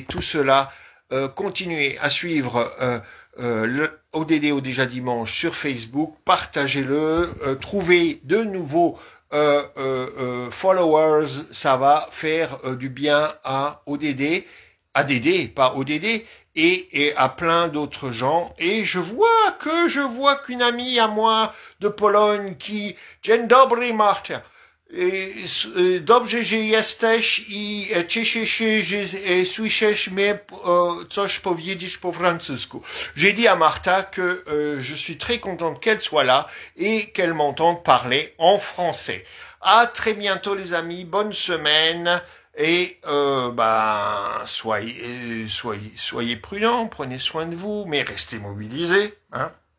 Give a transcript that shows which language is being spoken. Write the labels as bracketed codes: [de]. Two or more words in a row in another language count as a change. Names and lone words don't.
[fr] Tout cela, continuez à suivre le ODD déjà dimanche sur Facebook, partagez-le, trouvez de nouveaux followers, ça va faire du bien à ODD, pas ODD, et à plein d'autres gens. Et je vois qu'une amie à moi de Pologne qui, [pl] Dzień dobry Marta, dobrze, że jesteś i cieszę się, że słyszysz mnie coś powiedzieć po francusku. [fr] J'ai dit à Martha que je suis très contente qu'elle soit là et qu'elle m'entende parler en français. À très bientôt les amis, bonne semaine et soyez prudents, prenez soin de vous, mais restez mobilisés, hein.